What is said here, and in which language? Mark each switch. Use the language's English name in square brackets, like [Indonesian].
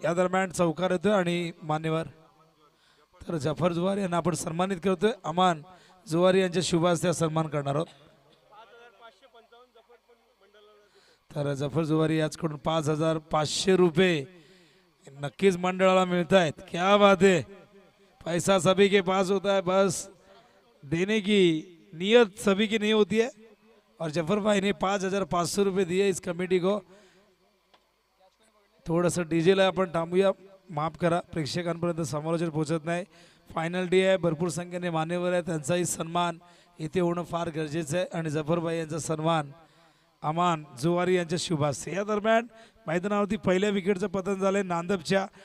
[Marathi] या दरम्यान चौकार येतोय आणि मान्यवर तर जफर जुवारी यांना आपण सन्मानित करतोय. अमान जुवारी यांच्या शुभ हस्ते सन्मान करणार आहोत. तर जफर जुवारी याचकडून 5500 रुपये नक्कीच मंडळाला मिळत आहेत. [Hindi] क्या बात है, पैसा सभी के पास होता है, बस देने की नियत सभी की नहीं होती है. और जफर भाई ने 5500 रुपये दिए इस कमेटी को. [Marathi] थोडंसं डीजेला आपण थांबूया, माफ करा, प्रेक्षकांपर्यंत समालोचन पोहोचत नाही. फायनल डे आहे, भरपूर संख्येने मान्यवर आहे, त्यांचाही सन्मान इथे होणं फार गरजेचं आहे. आणि जफरभाई यांचा सन्मान अमान जुवारी यांच्या शुभास्ते. या दरम्यान मैदानावरती पहिल्या विकेटचं पतन झालंय नांदपच्या.